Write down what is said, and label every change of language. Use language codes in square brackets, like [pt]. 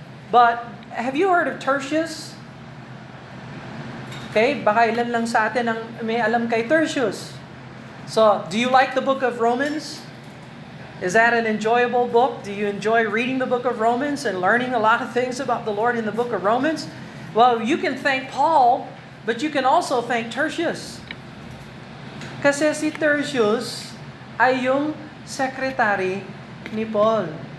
[en] But, have you heard of Tertius? [tl] Okay, baka ilan lang sa atin ang may alam kay Tertius. [en] So, do you like the book of Romans? Is that an enjoyable book? Do you enjoy reading the book of Romans and learning a lot of things about the Lord in the book of Romans? Well, you can thank Paul, but you can also thank Tertius. [tl] Kasi si Tertius ay yung secretary ni Paul.